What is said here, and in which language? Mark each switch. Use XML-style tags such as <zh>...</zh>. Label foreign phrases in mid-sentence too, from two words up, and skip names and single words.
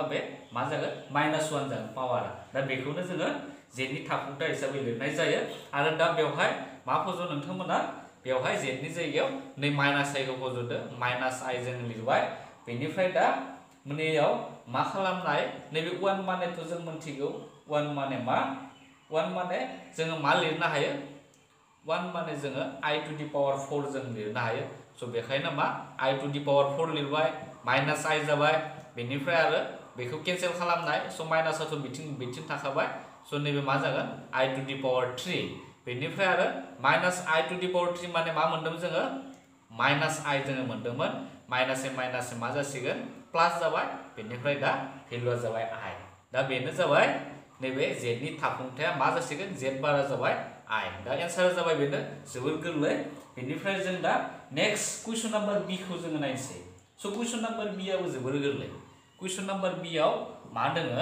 <brx>बे मा जागोन -1 जागोन पावारा दा बेखौनो जोङो z नि थाफुंथा हिसाबै लिरनाय जायो आरो दा बेवहाय मा फज' नोंथांमोना बेवहाय z नि जायगायाव नै -i खौ फज'दो -i जों लिरबाय बेनिफ्राय दा मोनैयाव मा खालामनाय नैबे 1 मानेथ' जों मोनथिगौ 1 माने मा 1 माने जोङो मा लिरनो हायो 1 माने जोङो</brx> <en>I to the power 4</en> <brx>जों लिरनो हायो स' बेखायनो मा</brx> <en>I to the power 4</en> <brx>लिरबाय</brx> <en>minus I</en> <brx>जाबाय बेनिफ्राय आरो बेखौ केन्सेल खालामनाय स' माइनासाथ' बिथिं थाखाबाय स' नैबे मा जागोन</brx> <en>I to the power 3</en> <brx>बेनिफ्राय आरो</brx> <en>minus I to the power 3</en> <brx>माने मा मोनदोंमोन जोङो</brx> <en>minus I</en> <brx>जोङो मोनदोंमोन माइनास मा जासिगोन प्लास जाबाय बेनिफ्राय दा भेलुआ जाबाय I दा बेनो जाबाय नैबे z नि थाफुंथाया मा जासिगोन z बारा जाबाय I दा एन्सारा जाबाय बेनो जोबोर गोरलै बेनिफ्राय जों दा</brx> <en>next question number B</en> <brx>खौ जोङो नायनोसै स'</brx> <en>question number B</en> <brx>आबो जोबोर गोरलै</brx> <en>question number B</en> <brx>आव मा दोङो</brx>